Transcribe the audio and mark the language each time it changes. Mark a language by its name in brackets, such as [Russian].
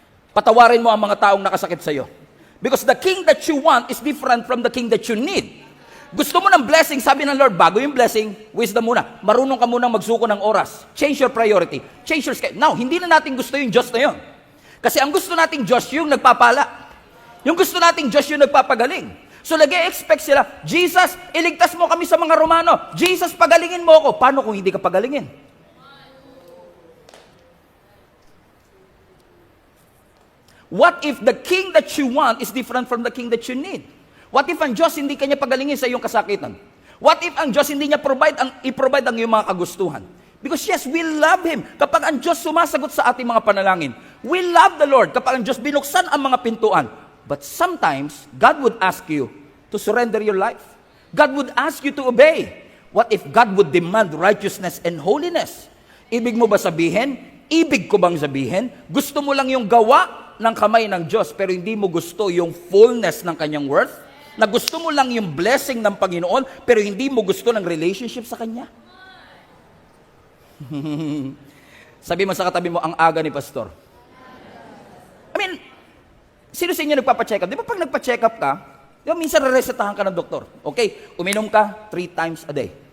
[Filipino] Patawarin mo ang mga taong nakasakit sa iyo. [English] Because the king that you want is different from the king that you need. [Filipino] Gusto mo ng blessing, sabi ng Lord, bago yung blessing, wisdom muna. Marunong ka munang magsuko ng oras. [English] Change your priority. Change your schedule. [Filipino] Now, hindi na natin gusto yung Diyos na yun. Kasi ang gusto nating Diyos yung nagpapala. Yung gusto nating Diyos yung nagpapagaling. So, nag-e-expect sila, Jesus, iligtas mo kami sa mga Romano. Jesus, pagalingin mo ako. Paano kung hindi ka pagalingin? [English] What if the king that you want is different from the king that you need? What if [Filipino] ang Diyos hindi kanya pagalingin sa iyong kasakitan? What if ang Diyos hindi niya i-provide ang iyong mga kagustuhan? [English] Because yes, we love Him. [Filipino] Kapag ang Diyos sumasagot sa ating mga panalangin, [English] we love the Lord. [Filipino] Kapag ang Diyos binuksan ang mga pintuan. [English] But sometimes, God would ask you to surrender your life. God would ask you to obey. What if God would demand righteousness and holiness? [Filipino] Ibig mo ba sabihin, Ibig ko bang sabihin, gusto mo lang yung gawa ng kamay ng Diyos, pero hindi mo gusto yung fullness ng kanyang worth? Na gusto mo lang yung blessing ng Panginoon, pero hindi mo gusto ng relationship sa Kanya? Sabi mo sa katabi mo, ang aga ni Pastor. [English] I mean, [Filipino] sino sa inyo nagpapacheck up? Di ba pag nagpa-check up ka, di ba minsan re-resetahan ka ng doktor? Okay, uminom ka [English] 3 times a day.